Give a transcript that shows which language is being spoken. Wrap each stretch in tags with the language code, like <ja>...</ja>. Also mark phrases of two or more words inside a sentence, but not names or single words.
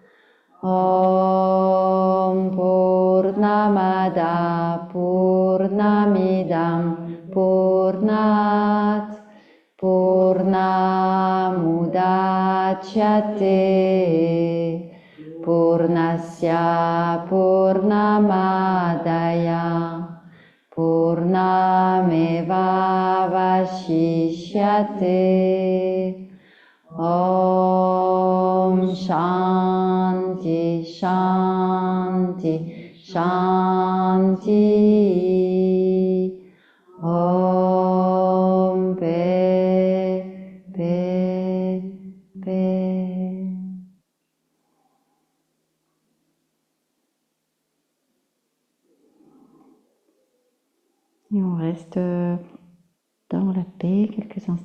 <sa>ॐ पूर्णमद पूर्णमिदम् पूर्णात् पूर्णमुदच्यते पूर्णस्य पूर्णमदय पूर्णमेव वशिष्यते. ॐ शान्ति शान्ति शान्ति.</sa> <fr>Om Paix, Paix, Paix. Et on reste dans la paix quelques instants.</fr>